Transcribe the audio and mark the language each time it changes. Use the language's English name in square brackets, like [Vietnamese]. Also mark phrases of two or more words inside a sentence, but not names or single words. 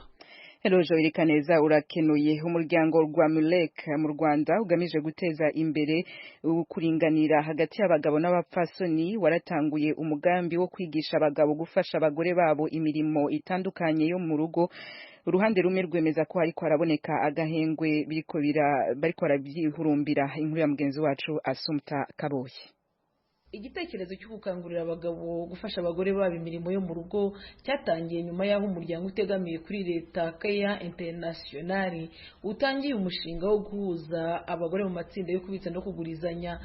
[Rundi] Eroje Urikaneza urakenuye. Umuryango rwa Mulek mu Rwanda ugamije guteza imbere kuringanira hagati y'abagabo n'abapfasoni waratanguye umugambi wo kwigisha abagabo gufasha abagore babo imirimo itandukanye yo mu rugo. Uruhande rumwe rwemeza ko hariko haraboneka agahengwe bariko barabyihurumbira. Inkuru ya mugenzi wacu Asumta Kaboyi. [Kinyarwanda] Igitekerezo cyo gukangurira abagabo gufasha abagore babo imirimo yo mu rugo cyatangiye nyuma y'aho umuryango utegamiye kuri leta Care International utangiye umushinga wo guhuza abagore mu matsinda yo kubitsa no kugurizanya.